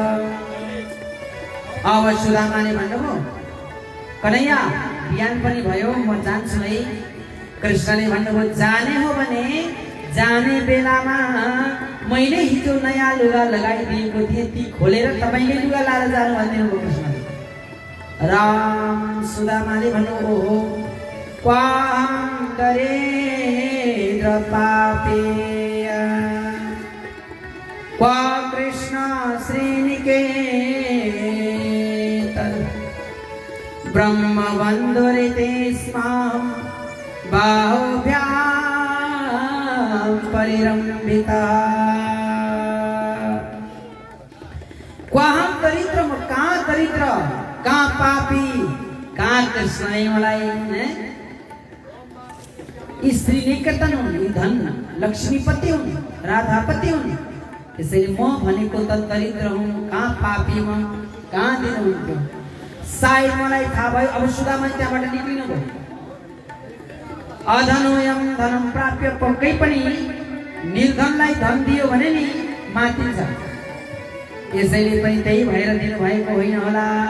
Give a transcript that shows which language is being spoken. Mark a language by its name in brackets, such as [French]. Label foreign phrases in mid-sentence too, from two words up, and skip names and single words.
[Nepali] अब सुदामाले भन्नुभयो कन्हैया बिहान पनि भयो, म जान्छु है। कृष्णले भन्नुभयो जाने हो भने जाने बेलामा मैले हिजो नयाँ लुगा लगाइदिएको थिएँ, ती खोलेर तपाईँले लुगा लाएर जानु भन्नुभयो कृष्णले। राम सुदामाले भन्नुभयो [Sanskrit] ओहो क्वां दरेन्द्र पापेय क्वा कृष्ण श्रीनिकेतन ब्रह्मबन्धुरिते स्मां बाहुभ्यां परिरम्भिता। क्वाहं दरिद्र, [Nepali] कहाँ दरिद्र, कहाँ पापी, कहाँ कृष्ण नै मलाई स्त्री निकेतन हुन्, धन लक्ष्मीपति हुन्, राधापति हुन्। त्यसैले म भनेको त दरिद्र हुँ, कहाँ पापी म, कहाँ दिनुहुन्थ्यो। सायद मलाई थाहा भयो। अब सुदामा त्यहाँबाट निक्लिनु भयो। [Sanskrit] अधनोयम धनम प्राप्य, [Nepali] पक्कै पनि निर्धनलाई धन दियो भने नि मातिन्छ। यसैले पनि त्यही भएर दिनुभएको होइन होला।